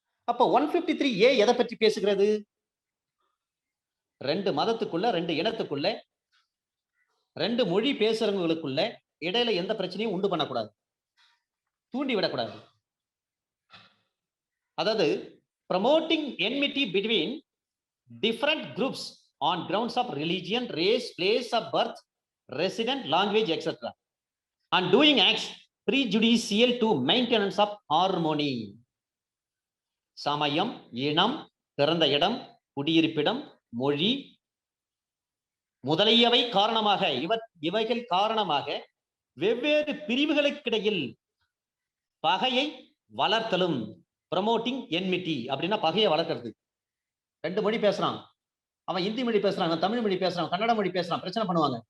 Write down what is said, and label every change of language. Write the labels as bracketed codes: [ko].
[ta] அப்ப 153A எதை பற்றி பேசுகிறது? 2 மதத்துக்குள்ள, 2 இனத்துக்குள்ள, 2 மொழி பேசுறவங்களுக்குள்ள இடையில எந்த பிரச்சனையும் உண்டு பண்ணக்கூடாது, தூண்டி விடக்கூடாது. [en] அதாவது promoting enmity between different groups on grounds of religion, race, place of birth, resident, language, etc. and doing acts prejudicial to maintenance of harmony. [ta] சமயம், இனம், பிறந்த இடம், குடியிருப்பிடம், மொழி முதலியவை காரணமாக இவைகள் காரணமாக வெவ்வேறு பிரிவுகளுக்கிடையில் பகையை வளர்த்தலும். ப்ரமோட்டிங் என்மிட்டி அப்படின்னா பகையை வளர்க்கிறது. 2 மொழி பேசுறான், அவன் இந்தி மொழி பேசுறான், அவன் தமிழ் மொழி பேசுறான், கன்னட மொழி பேசுறான், பிரச்சனை பண்ணுவாங்க.